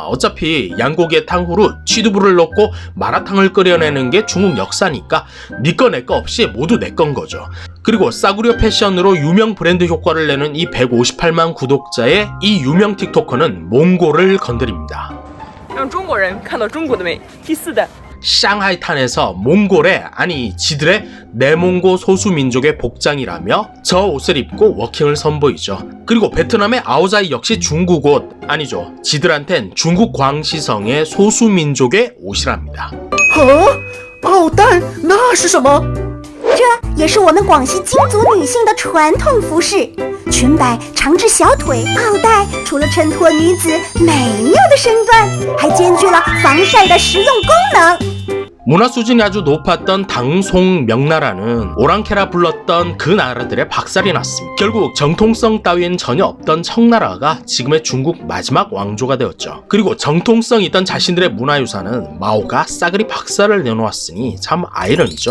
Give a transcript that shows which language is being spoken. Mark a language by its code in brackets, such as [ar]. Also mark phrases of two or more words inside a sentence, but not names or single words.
[ko] 어차피 양고기에 탕후루, 취두부를 넣고 마라탕을 끓여내는 게 중국 역사니까 니 거 내 거 없이 모두 내 건 거죠. 그리고 싸구려 패션으로 유명 브랜드 효과를 내는 이 158만 구독자의 이 유명 틱토커는 몽골을 건드립니다. [zh] 让中国人看到中国的美。第四弹。 [ko] 샹하이탄에서 몽골의, 아니 지들의 내몽고 소수민족의 복장이라며 저 옷을 입고 워킹을 선보이죠. 그리고 베트남의 아오자이 역시 중국 옷, 아니죠, 지들한텐 중국 광시성의 소수민족의 옷이랍니다. [zh] 奥黛，那是什么？这也是我们广西金族女性的传统服饰，裙摆长至小腿，奥黛除了衬托女子美妙的身段，还兼具了防晒的实用功能。 [ko] 문화 수준이 아주 높았던 당송명나라는 오랑캐라 불렀던 그 나라들의 박살이 났습니다. 결국 정통성 따위는 전혀 없던 청나라가 지금의 중국 마지막 왕조가 되었죠. 그리고 정통성 있던 자신들의 문화유산은 마오가 싸그리 박살을 내놓았으니 참 아이러니죠.